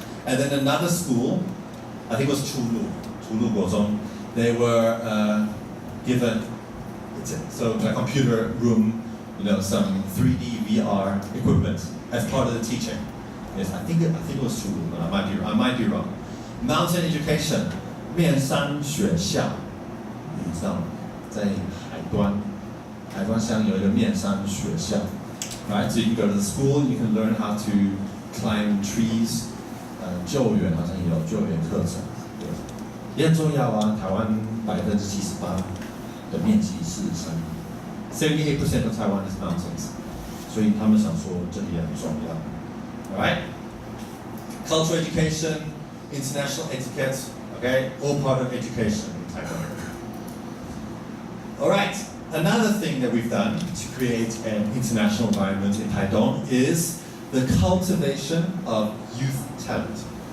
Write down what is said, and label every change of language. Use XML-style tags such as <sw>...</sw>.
<en>And then another school, I think it was Chulu Guozhong, they were given a computer room, some 3D VR equipment as part of the teaching. Yes, I think it was Chulu, but I might be wrong. Mountain education,</en> <zh>面山学校，你知道吗？在海端乡有一个面山学校。</zh> <en>Right, so you can go to the school, you can learn how to climb trees.</en> <zh>救援好像也有救援课程，对，也很重要啊。台湾78%的面积是山，</zh> <en>78% of Taiwan is mountains，</en> <zh>所以他们想说这里也很重要。</zh> <en>Alright, cultural education, international etiquette, okay, all part of education in Taiwan. Alright, another thing that we've done to create an international environment in Taitung is the cultivation of youth talent.</en>